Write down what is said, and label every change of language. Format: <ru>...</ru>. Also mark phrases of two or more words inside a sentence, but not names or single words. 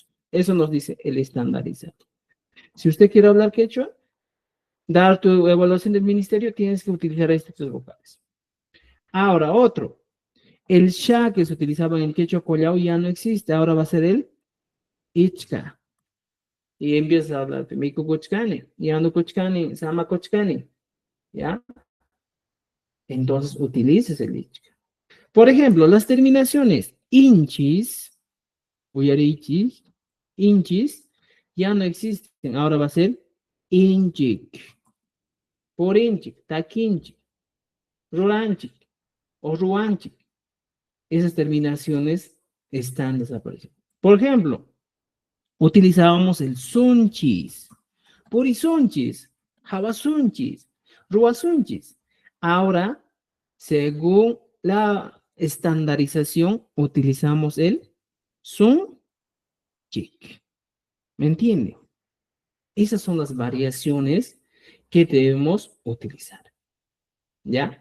<es>Eso nos dice el estandarizado. Si usted quiere hablar quechua, dar tu evaluación del ministerio, tienes que utilizar estas tres vocales. Ahora, otro. El sha que se utilizaba en el quechua collao ya no existe. Ahora va a ser el ichka. Y empieza a hablar.</es> <qu>Miku kochkani, yando kochkani, sama kochkani.</qu> <es>¿Ya? Entonces utilices el ichka. Por ejemplo, las terminaciones</es> <qu>inchis, uyarichis, inchis,</qu> <es>ya no existen. Ahora va a ser inchik.</es> <qu>Por inchik, takinchik, ruranchik o ruanchik.</qu> <es>Esas terminaciones están desapareciendo. Por ejemplo, utilizábamos el</es> <qu>sunchis, purisunchis, jabasunchis, ruasunchis.</qu> <es>Ahora, según la estandarización, utilizamos el sunchik. ¿Me entiende? Esas son las variaciones que debemos utilizar. ¿Ya?</es>